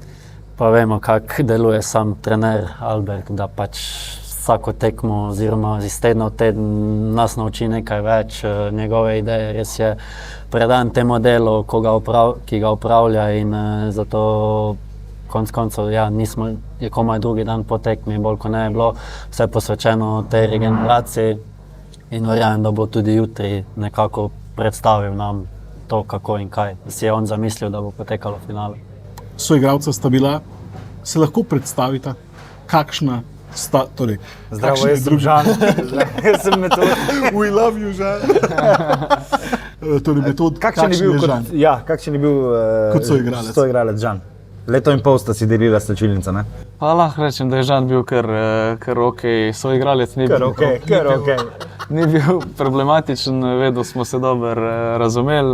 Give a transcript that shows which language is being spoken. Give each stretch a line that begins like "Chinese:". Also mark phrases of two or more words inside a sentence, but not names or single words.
Slovenian: Pa vemo, kako deluje sam trener Albert, da pač vsako tekmo oziroma iz tedna v teden nas nauči nekaj več, njegove ideje, res je predan temu delu, ki ga upravlja, in zato konec koncev je komaj drugi dan po tekmi, bolj ko ne je bilo vse posvečeno tej regeneraciji, in verjamem, da bo tudi jutri nekako predstavil nam to, kako in kaj si je on zamislil, da bo potekalo finale. Soigralca sta bila, se lahko predstavita, kakšna sta, torej, Zdravo, jaz sem Žan. Jaz sem Metod.
English: We love you, Žan.
Slovenian: Torej, Metod, kakšen je bil kot soigralec Žan? Leto in pol sta si delila slačilnica, ne? Pa lahko rečem, da je Žan bil kar okej, soigralec ni bil problematičen, vedno smo se dobro razumeli.